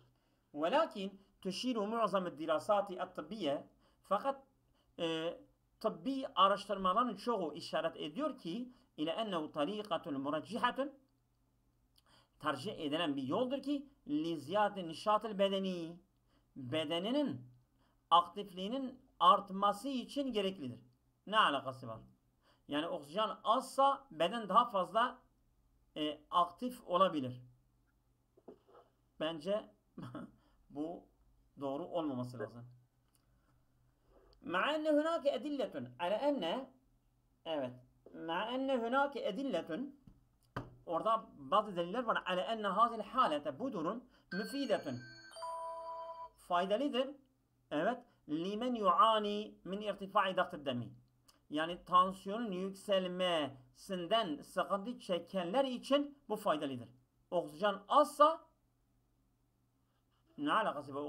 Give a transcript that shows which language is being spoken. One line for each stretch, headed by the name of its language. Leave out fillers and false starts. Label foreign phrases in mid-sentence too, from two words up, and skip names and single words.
Arabic: ولكن تشير معظم الدراسات الطبية,
Turkish: fakat tıbbi araştırmaların çoğu işaret ediyor ki
Arabic: إلى أنه طريقة مرجحة,
Turkish: tercih edilen bir yoldur ki
Arabic: لزيادة نشاط البدن,
Turkish: bedeninin aktifliğinin artması için gereklidir. Ne alakası var? Yani oksijen azsa beden daha fazla aktif olabilir. Bence bu doğru olmaması lazım.
Arabic: مع أن هناك أدلة على أن evet مع أن هناك أدلة,
Turkish: orada bazı deliller var.
Arabic: على أن هذه الحالة,
Turkish: bu durum müfidetun, faydalıdır. Evet.
Arabic: لمن يعاني من ارتفاع ضغط الدم,
Turkish: yani tansiyonun yükselmesinden sıkıntı çekenler için bu faydalıdır. Oksijen azsa ne alakası var?